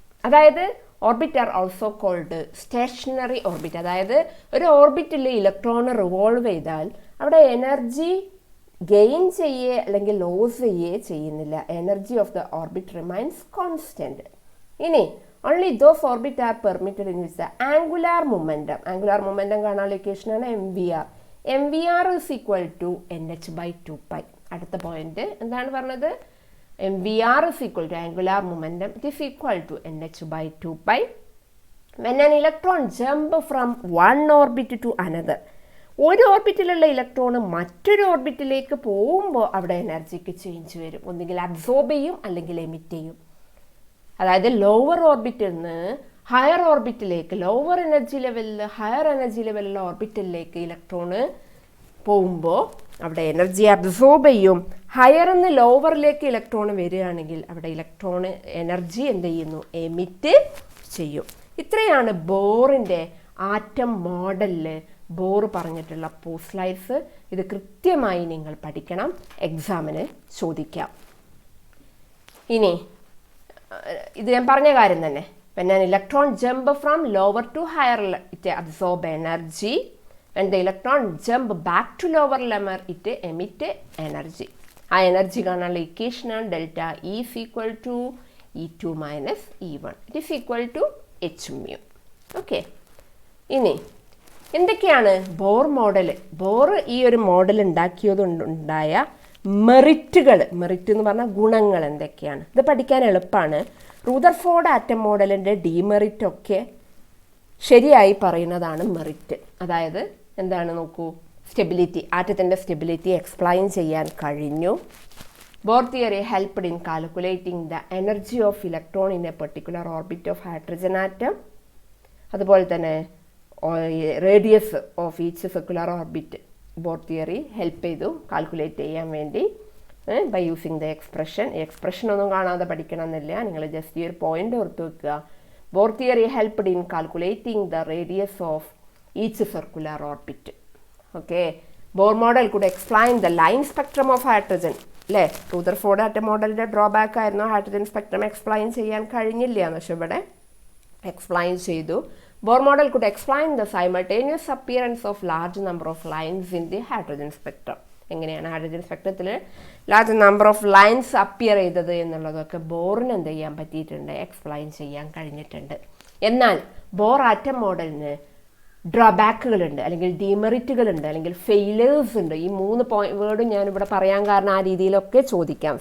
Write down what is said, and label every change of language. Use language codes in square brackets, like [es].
[ml] അതായത് [en] Orbit are also called stationary orbit. [ml] അതായത് ഒരു ഓർബിറ്റിൽ ഇലക്ട്രോൺ റിവോൾവ് ചെയ്താൽ അവിടെ എനർജി ഗെയിൻ ചെയ്യുകയോ അല്ലെങ്കിൽ ലോസ് ചെയ്യുകയോ ചെയ്യുന്നില്ല. [en] Energy of the orbit remains constant. [ml] ഇനി [en] only those orbits are permitted in which the angular momentum [ml] കാണാനുള്ള ഇക്വേഷനാണ് [en] MVR is equal to nh/2π. [ml] അടുത്ത പോയിന്റ് എന്താണ് പറഞ്ഞത്? [en] MVR is equal to angular momentum, it is equal to nh/2π when an electron jump from one orbit to another. [ml] ഒരു ഓർബിറ്റിലുള്ള electron മറ്റൊരു ഓർബിറ്റിലേക്ക് പോകുമ്പോൾ അവിടെ എനർജിക്ക് change വരും. ഒന്നുകിൽ അബ്സോർബ് ചെയ്യും അല്ലെങ്കിൽ എമിറ്റ് ചെയ്യും. അതായത് ലോവർ ഓർബിറ്റിൽ നിന്ന് ഹയർ ഓർബിറ്റിലേക്ക്, ലോവർ എനർജി ലെവലിൽ ഹയർ എനർജി ലെവലിലുള്ള ഓർബിറ്റിലേക്ക് ഇലക്ട്രോണ് പോകുമ്പോൾ അവിടെ എനർജി അബ്സോർബ് ചെയ്യും. ഹയറിൽ നിന്ന് ലോവറിലേക്ക് ഇലക്ട്രോൺ വരികയാണെങ്കിൽ അവിടെ ഇലക്ട്രോൺ എനർജി എന്ത് ചെയ്യുന്നു? എമിറ്റ് ചെയ്യും. ഇത്രയാണ് ബോറിൻ്റെ ആറ്റം മോഡലിൽ ബോർ പറഞ്ഞിട്ടുള്ള പോസ്റ്റ്ലൈറ്റ്സ്. ഇത് കൃത്യമായി നിങ്ങൾ പഠിക്കണം, എക്സാമിന് ചോദിക്കാം. ഇനി ഇത് ഞാൻ പറഞ്ഞ കാര്യം തന്നെ. [en] when an electron jump from lower to higher it absorb energy, when the electron jump back to lower level it emit energy. [ml] ആ എനർജി കാണാനുള്ള ഇക്വേഷനാണ് [en] Delta E is equal to E2 minus E1, it is equal to h mu. [ml] Okay, ഇനി എന്തൊക്കെയാണ് Bohr model? Bore ഈ ഒരു model ഉണ്ടാക്കിയതുണ്ടായ merit എന്ന് പറഞ്ഞാൽ ഗുണങ്ങൾ എന്തൊക്കെയാണ്? ഇത് പഠിക്കാൻ എളുപ്പമാണ്. റൂദർഫോർഡ് ആറ്റം മോഡലിൻ്റെ ഡിമെറിറ്റ് ഒക്കെ ശരിയായി പറയുന്നതാണ് മെറിറ്റ്. അതായത് എന്താണ് നോക്കൂ, സ്റ്റെബിലിറ്റി, ആറ്റത്തിൻ്റെ സ്റ്റെബിലിറ്റി എക്സ്പ്ലെയിൻ ചെയ്യാൻ കഴിഞ്ഞു. [en] Bohr theory helped in calculating the energy of electron in a particular orbit of hydrogen atom. [ml] അതുപോലെ തന്നെ [en] radius of each circular orbit [ml] bore theory help ചെയ്തു കാൽക്കുലേറ്റ് ചെയ്യാൻ വേണ്ടി [en] by using the expression [ml] ഒന്നും കാണാതെ പഠിക്കണമെന്നില്ല, നിങ്ങൾ ജസ്റ്റ് ഈ ഒരു പോയിന്റ് ഓർത്ത് വെക്കുക. [en] Bohr theory helped in calculating the radius of each circular orbit. Okay, Bohr model could explain the line spectrum of hydrogen. [ml] അല്ലേ, റൂദർഫോർഡ് ആറ്റം മോഡലിൻ്റെ ഡ്രോബാക്ക് ആയിരുന്നു ഹൈഡ്രജൻ സ്പെക്ട്രം എക്സ്പ്ലെയിൻ ചെയ്യാൻ കഴിഞ്ഞില്ല എന്ന്. പക്ഷെ ഇവിടെ എക്സ്പ്ലെയിൻ ചെയ്തു. [en] Bohr model could explain the simultaneous appearance of large number of lines in the hydrogen spectrum. [ml] എങ്ങനെയാണ് hydrogen സ്പെക്ട്രത്തിൽ large number of lines appear ചെയ്തത് എന്നുള്ളതൊക്കെ ബോറിന് എന്ത് ചെയ്യാൻ പറ്റിയിട്ടുണ്ട്? എക്സ്പ്ലെയിൻ ചെയ്യാൻ കഴിഞ്ഞിട്ടുണ്ട്. എന്നാൽ ബോർ ആറ്റം മോഡലിന് ഡ്രോബാക്കുകളുണ്ട്, അല്ലെങ്കിൽ ഡിമെറിറ്റുകളുണ്ട്, അല്ലെങ്കിൽ ഫെയിലേഴ്സ് ഉണ്ട്. ഈ 3 വേർഡും ഞാനിവിടെ പറയാൻ കാരണം ആ രീതിയിലൊക്കെ ചോദിക്കാം.